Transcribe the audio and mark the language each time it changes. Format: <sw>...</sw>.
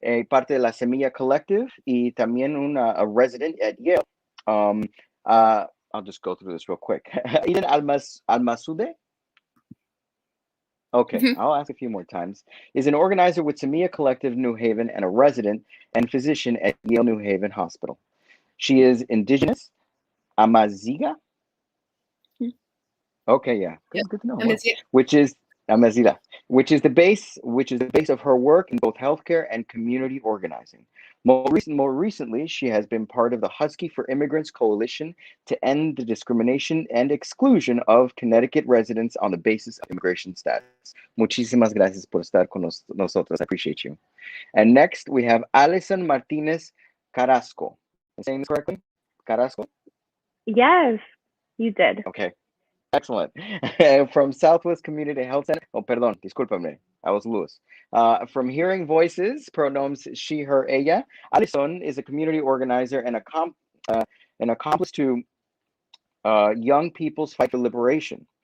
<es>Parte de la Samia Collective y también</es> <en>a resident at Yale. I'll just go through this real quick. Eden Almasude. Okay, I'll ask a few more times. Is an organizer with Samia Collective New Haven and a resident and physician at Yale New Haven Hospital. She is indigenous, Amaziga. Okay, yeah, good to know. Well, which is Amazida, which is the base of her work in both healthcare and community organizing. More recently, she has been part of the Husky for Immigrants Coalition to end the discrimination and exclusion of Connecticut residents on the basis of immigration status.</en> <es>Muchísimas gracias por estar con nosotros.</es> <en>I appreciate you. And next, we have Alison Martinez Carrasco. Am I saying this correctly? Carrasco? Yes, you did. Okay. Excellent. From Southwest Community Health Center. Oh,</en> <es>perdón, discúlpame.</es> <en>I was loose. From Hearing Voices, pronouns she, her, ella. Allison is a community organizer and an accomplice to young people's fight for liberation.</en>